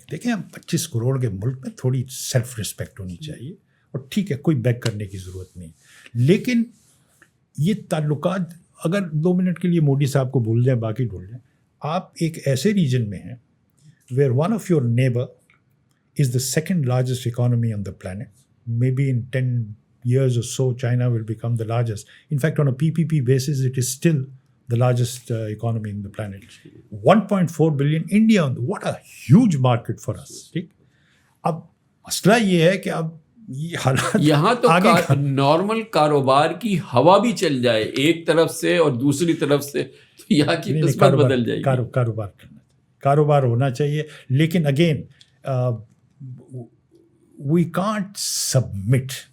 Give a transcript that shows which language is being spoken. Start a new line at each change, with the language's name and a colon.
Hindi: देखें, हम 25 करोड़ के मुल्क में थोड़ी सेल्फ रिस्पेक्ट होनी चाहिए, और ठीक है, कोई बेग करने की ज़रूरत नहीं. लेकिन ये ताल्लुकात अगर 2 मिनट के लिए मोदी साहब को भूल जाएं, बाकी भूल जाएं, आप एक ऐसे रीजन में हैं
English: Where one of your neighbour is the second largest economy on the planet. Maybe in 10 years or so, China will become the largest. In fact, on a PPP basis, it is still the largest economy in the planet. 1.4 billion, India, what a huge market for us.
Hindi: ठीक? अब मसला ये है कि अब ये हालात यहाँ तो नॉर्मल कारोबार की हवा भी चल जाए एक तरफ से और दूसरी तरफ से, तो यहाँ की किस्मत बदल जाएगी. कारोबार होना चाहिए, लेकिन अगेन
English: we can't submit.